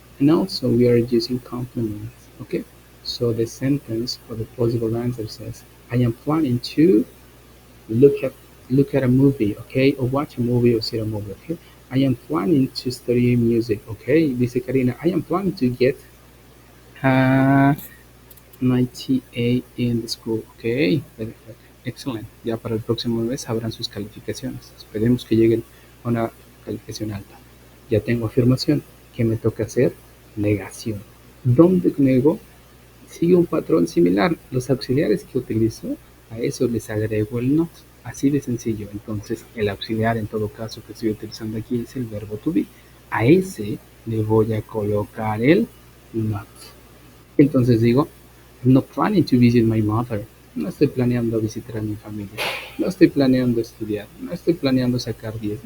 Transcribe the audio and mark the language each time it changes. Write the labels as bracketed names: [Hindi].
[English] And also we are using complements. Okay, so the sentence or the possible answer says, I am planning to look at a movie, okay, or watch a movie or see a movie, okay. I am planning to study music, okay. [Spanish] Dice Karina, [English] I am planning to get 98 in the school, okay. Excellent. [Spanish] Ya para el próximo mes sabrán sus calificaciones. Esperemos que lleguen a una calificación alta. Ya tengo afirmación. ¿Qué me toca hacer? Negación. ¿Dónde nego? Sigue un patrón similar. Los auxiliares que utilizo, a eso les agrego el not. Así de sencillo. Entonces, el auxiliar en todo caso que estoy utilizando aquí es el verbo to be. A ese le voy a colocar el not. Entonces digo, [English] I'm not planning to visit my mother. [Spanish] No estoy planeando visitar a mi familia. No estoy planeando estudiar. No estoy planeando sacar 10.